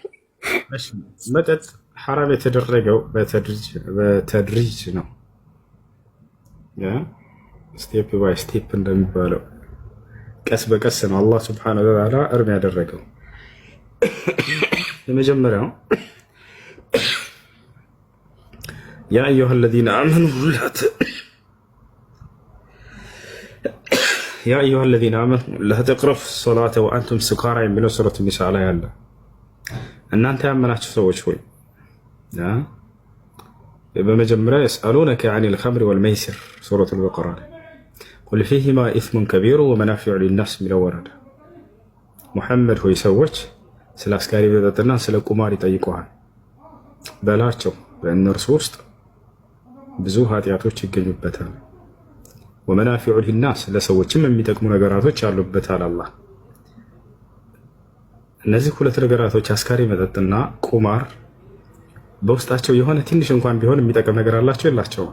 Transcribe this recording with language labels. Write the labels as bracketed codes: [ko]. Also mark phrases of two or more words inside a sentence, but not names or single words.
[am] እሺ መጠጥ ሐራም የተደረገው በተድሪጅ ነው። [en] step by step [am] እንደሚባለው ቀስ በቀስ ነው አላህ [ar] سبحانه وتعالى [am] እርም ያደረገው። [ar] የመጀመሪያው يا أيها الذين آمنوا يا أيها الذين آمنوا لا تقربوا الصلاة وأنتم سكارى من سورة النساء [am] ላይ ያለ እናንተ ያመናችሁ ሰዎች ሆይ [ar] በመጀመሪያ يسألونك عن الخمر والميسر سورة البقرة قل فيهما إثم كبير ومنافع للناس من [am] ወረደ ሙሐመድ ሆይ ሰዎች ስለ አስካሪ መጠጥና ስለ ቁማር ይጠይቁሃል በላቸው በእነርሱ ውስጥ ብዙ ኃጢአቶች ይገኙበታል [ar] ومنافع للناس [am] ለሰዎችም የሚጠቅሙ ነገራቶች አሉበታል አላህ። እነዚህ ሁለት ነገራቶች አስካሪ መጠጥና ቁማር በውስጣቸው የሆነ ትንሽ እንኳን ቢሆን የሚጠቅም ነገር አላቸው የላቸውም?